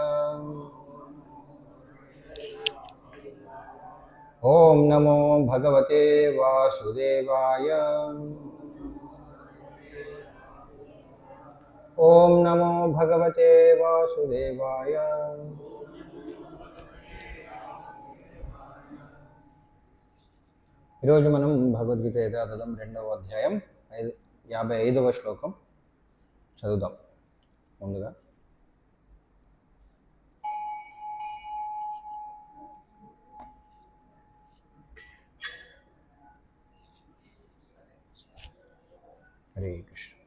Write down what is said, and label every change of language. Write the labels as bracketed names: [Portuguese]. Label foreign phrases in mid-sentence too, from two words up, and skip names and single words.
[Sanskrit] ओम नमो भगवते वासुदेवाय। ओम नमो भगवते वासुदेवाय। [Telugu] ఈరోజు మనం భగవద్గీత యథాతథం 2వ అధ్యాయం 55వ శ్లోకం చదువుదాం. ముందుగా హరే కృష్ణ.